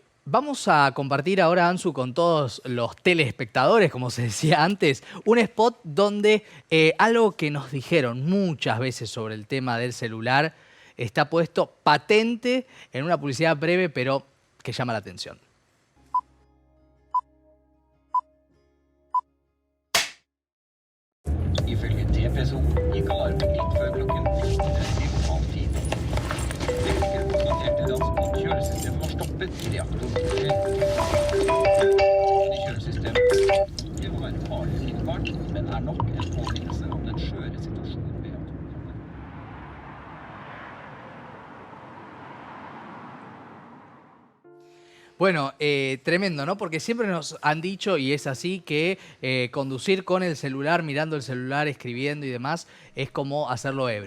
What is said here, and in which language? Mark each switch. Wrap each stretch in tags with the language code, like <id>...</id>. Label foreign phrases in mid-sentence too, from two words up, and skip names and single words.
<es>Vamos a compartir ahora, Ansu, con todos los telespectadores, como se decía antes, un spot donde algo que nos dijeron muchas veces sobre el tema del celular está puesto patente en una publicidad breve, pero que llama la atención.</es> <no>Ifølge TPSO gikk alarmen litt før klokken 4:30. Vekker konstaterte da at kjølesystemet var stoppet i reaktoren. I kjølesystemet det må være farlig sikkert, men nok en påminnelse om den skjøre situasjonen ved reaktoren.</no> <es>Bueno, tremendo, ¿no? Porque siempre nos han dicho, y es así, que conducir con el celular, mirando el celular, escribiendo y demás, es como hacerlo ebrio.</es>